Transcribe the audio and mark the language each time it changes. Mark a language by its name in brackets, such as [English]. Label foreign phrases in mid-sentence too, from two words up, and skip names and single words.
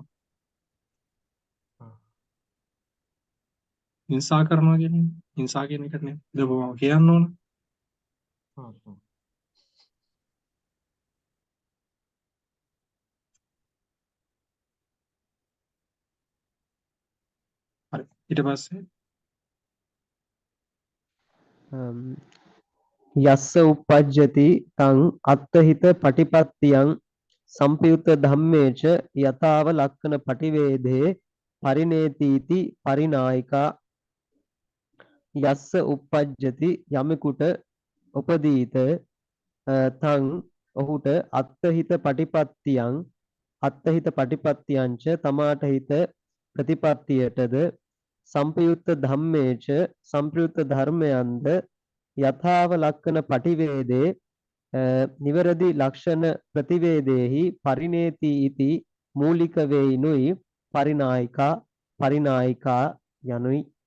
[Sinhala] හිංසා කරනවා කියන්නේ. හිංසා කියන එකට නේ. දබව කියන්න ඕන. හරි. ඊට පස්සේ [Pali] යස්ස උප්පජ්ජති තං අත්තහිත පටිපත්තියං සම්පයුත්ත ධම්මේච යතාව ලක්කන පටිවේදේ පරිනේතිති පරිනායිකා යස්ස උප්පජ්ජති [Sinhala] යමෙකුට උපදීත [Pali] තං ඔහුට අත්තහිත [Sinhala] පටිපත්තියංච තමාට හිත ප්‍රතිපත්තියටද [Pali] සම්පයුත්ත ධම්මේච [Sinhala] සම්ප්‍රයුක්ත ධර්මයන්ද [Pali] යථාව ලක්කන පටිවේදේ [Sinhala] නිවරදි ලක්ෂණ ප්‍රතිවේදේහි [Pali] පරිනේති ඉති [Sinhala] මූලික වේිනුයි පරිනායිකා යනුයි.